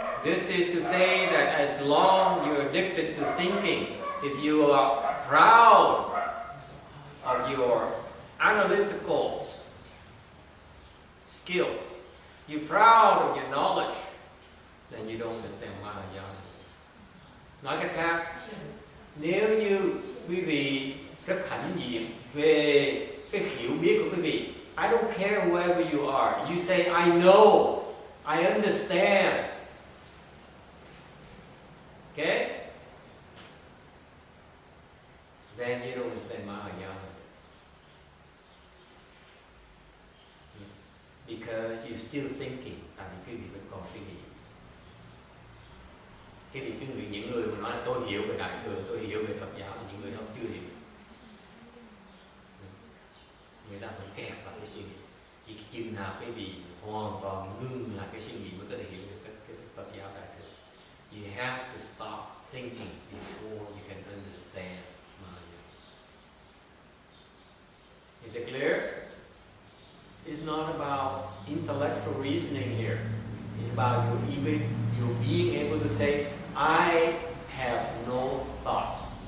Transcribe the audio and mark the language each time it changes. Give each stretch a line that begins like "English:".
English: This is to say that as long you're addicted to thinking, if you are proud of your analytical skills, you're proud of your knowledge, then you don't understand Mahayana.
Vietnamese: Nói cách khác, nếu như quý vị rất hãnh diện về cái hiểu biết của quý vị,
English: I don't care whoever you are, you say I know, I understand. Okay? Then you don't understand Mahayana. Because you're still thinking.
Vietnamese: Tại vì quý vị vẫn còn suy nghĩ. Cái việc những người mà nói là tôi hiểu về đại thừa, tôi hiểu về Phật giáo, thì những người đó chưa hiểu. Người ta vẫn kẹt vào cái suy nghĩ. Chỉ chừng nào cái vị hoàn toàn ngưng lại cái suy nghĩ mới có thể hiểu được cái Phật giáo đại thừa.
English: You have to stop thinking before you can understand Mahayana. Is it clear? It's not about intellectual reasoning here. It's about you being able to say, I have no thoughts.